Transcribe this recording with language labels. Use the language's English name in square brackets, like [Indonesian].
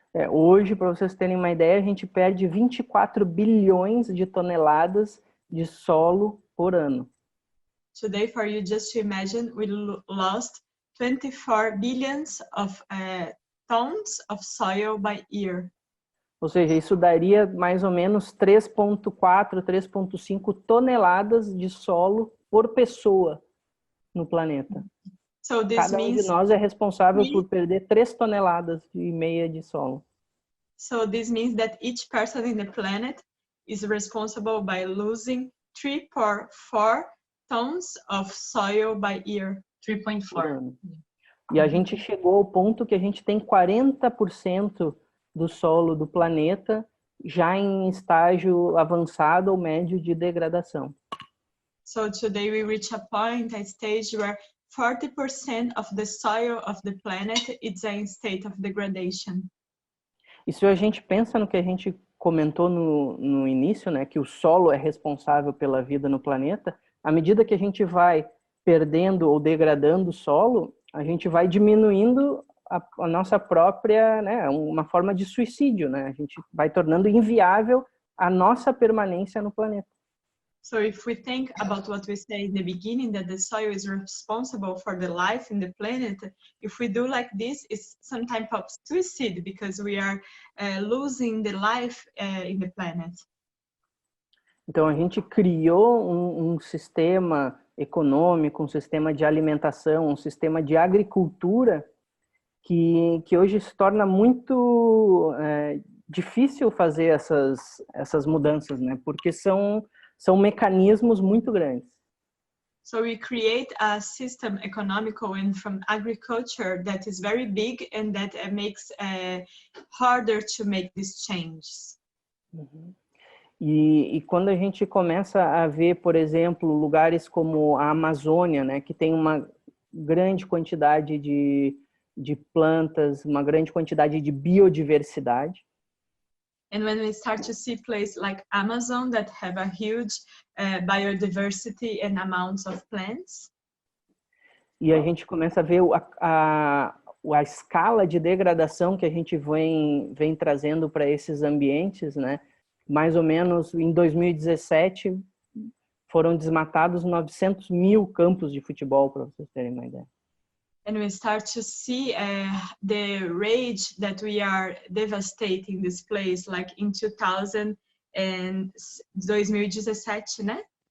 [Portuguese] Hoje, para vocês terem uma ideia, a gente perde 24 bilhões de toneladas de solo por ano. [English] Today, for you just to imagine, we lost 24 billions of tons of soil by year. [Portuguese] Ou seja, isso daria mais ou menos 3,4, 3,5 toneladas de solo por pessoa no planeta. [English] So this [Portuguese] Cada um de nós é responsável por perder 3,5 toneladas de solo. [English] So this means that each person in the planet is responsible by losing 3.4 tons of soil by year. 3.4. [Portuguese] E a gente chegou ao ponto que a gente tem 40% do solo do planeta já em estágio avançado ou médio de degradação. [English] So today we reach a point, a stage where 40% of the soil of the planet is in state of degradation. [Portuguese] E se a gente pensa no que a gente comentou no início, né, que o solo é responsável pela vida no planeta, à medida que a gente vai perdendo ou degradando o solo, a gente vai diminuindo a nossa própria, né, uma forma de suicídio, né? A gente vai tornando inviável a nossa permanência no planeta. [English] So if we think about what we said in the beginning, that the soil is responsible for the life in the planet, if we do like this, it's some type of suicide because we are losing the life in the planet. [Portuguese] Então a gente criou um sistema econômico, um sistema de alimentação, um sistema de agricultura que hoje se torna muito difícil fazer essas mudanças, né? Porque são mecanismos muito grandes. [English] So we create a system economical and from agriculture that is very big and that makes harder to make these changes. [Portuguese] E quando a gente começa a ver, por exemplo, lugares como a Amazônia, né, que tem uma grande quantidade de plantas, uma grande quantidade de biodiversidade. [English] And when we start to see places like Amazon that have a huge biodiversity and amounts of plants. [Portuguese] E a gente começa a ver a escala de degradação que a gente vem trazendo para esses ambientes, né? Mais ou menos em 2017 foram desmatados 900 mil campos de futebol, para vocês terem uma ideia. [English] And we start to see the rage that we are devastating this place, like in 2017, né?